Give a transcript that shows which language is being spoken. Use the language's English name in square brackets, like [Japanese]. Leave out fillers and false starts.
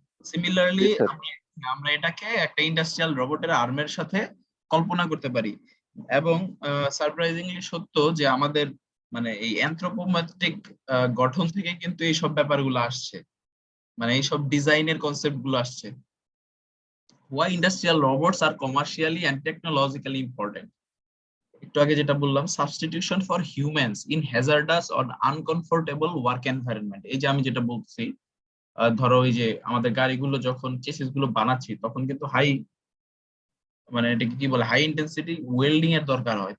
[Bangla] Similarly আমরা এটাকে একটা ইন্ডাস্ট্রিয়াল রোবটের আর্মের সাথে কল্পনা করতে পারি। এবং সারপ্রাইজিংলি সত্য যে আমাদের মানে এই অ্যানথ্রোপোমেট্রিক গঠন থেকে কিন্তু এই সব ব্যাপারগুলো আসছে, মানে এই সব ডিজাইনের কনসেপ্ট গুলো আসছে। [English] Why industrial robots are commercially and technologically important? [Bangla] একটু আগে যেটা বললাম, [English] Substitution for humans in hazardous or uncomfortable work environment. [Bangla] এই যে আমি যেটা বলছি, ধরো ওই যে আমাদের গাড়িগুলো যখন চেসিস গুলো বানাচ্ছি তখন কিন্তু মানে এটাকে কি বলে, হাই ইন্টেন্সিটি ওয়েল্ডিং এর দরকার হয়।